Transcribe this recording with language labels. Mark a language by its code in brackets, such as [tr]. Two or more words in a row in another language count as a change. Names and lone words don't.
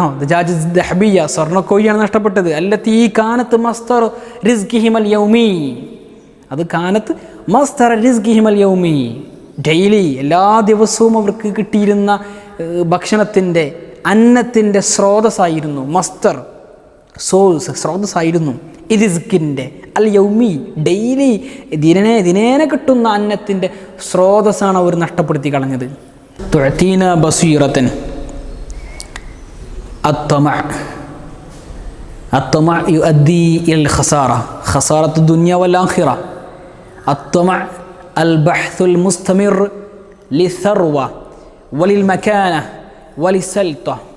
[ar] دجاجة ذهبية, [ml] സ്വർണ്ണ കോഴിയാണ് നഷ്ടപ്പെട്ടത്. [ar] التي كانت مصدر رزقهم اليومي, [ml] അത് [ar] كانت مصدر رزقهم اليومي, [ml] ഡെയിലി എല്ലാ ദിവസവും അവർക്ക് കിട്ടിയിരുന്ന ഭക്ഷണത്തിൻ്റെ, അന്നത്തിൻ്റെ സ്രോതസ്സായിരുന്നു. മസ്തർ, സോഴ്സ്, സ്രോതസ്സായിരുന്നു. റിസ്കിൻ്റെ, അൽ യൗമി, ഡെയിലി ദിനേന കിട്ടുന്ന അന്നത്തിൻ്റെ സ്രോതസ്സാണ് അവർ നഷ്ടപ്പെടുത്തി കളഞ്ഞത്. [ar] تعطينا بصيرة الطمع يؤدي إلى الخسارة، خسارة الدنيا والآخرة. الطمع البحث المستمر للثروة وللمكانة وللسلطة.